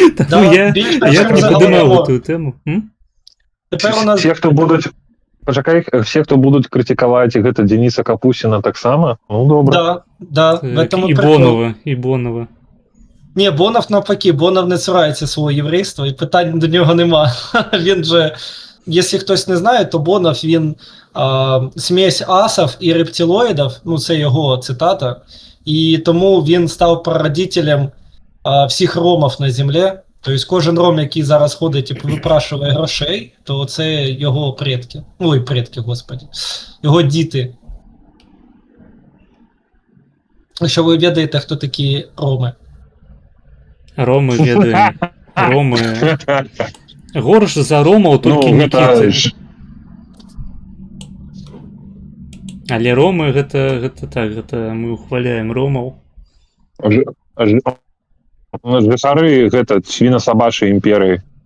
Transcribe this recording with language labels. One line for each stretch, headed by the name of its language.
Belarusian: Таму я не падымаў гэтую тэму.
Ukrainian: Все, хто будуць...
Belarusian: Пачакай, все, хто будуць крытыкаваць гэта Дениса Капусіна таксама, ну добра. Да. І Бонова.
Ukrainian: Не, Бонов навпаки, Бонов не цурається свого єврейства, і питань до нього нема. Він же, якщо хтось не знає, то Бонов, він смесь асів і рептилоїдів, ну це його цитата, і тому він став прародителем всіх ромів на землі. Тобто кожен ром, який зараз ходить і випрашує грошей, то це його предки. Ой, предки, господи. Його діти. Якщо ви ведаєте, хто такі роми.
Belarusian: Роми ведаем. Роми. Горш за ромаў толькі Нікіты. Але ромы гэта так, гэта мы ухваляем ромаў. Жыхары гэта свінасабачай імперыі.